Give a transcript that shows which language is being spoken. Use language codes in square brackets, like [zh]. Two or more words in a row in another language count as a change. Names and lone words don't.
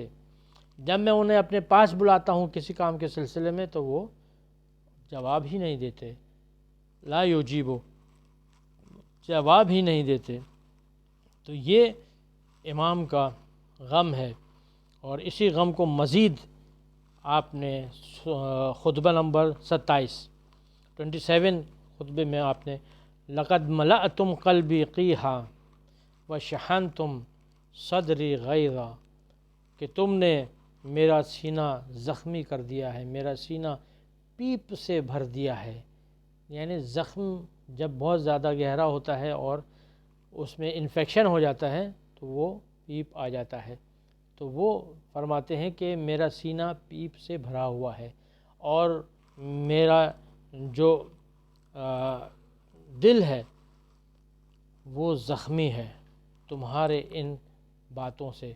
[ur] جب میں انہیں اپنے پاس بلاتا ہوں کسی کام کے سلسلے میں تو وہ جواب ہی نہیں دیتے، [ar] لا یجیبو، [ur] جواب ہی نہیں دیتے۔ تو یہ امام کا غم ہے، اور اسی غم کو مزید آپ نے خطبہ نمبر 27 خطبے میں آپ نے [ar] لقد ملأتم قلبی قیحا وشحنتم صدری غیظا، [ur] کہ تم نے میرا سینہ زخمی کر دیا ہے، میرا سینہ پیپ سے بھر دیا ہے۔ یعنی زخم جب بہت زیادہ گہرا ہوتا ہے اور اس میں انفیکشن ہو جاتا ہے تو وہ پیپ آ جاتا ہے، تو وہ فرماتے ہیں کہ میرا سینہ پیپ سے بھرا ہوا ہے اور میرا جو دل ہے وہ زخمی ہے تمہارے ان باتوں سے۔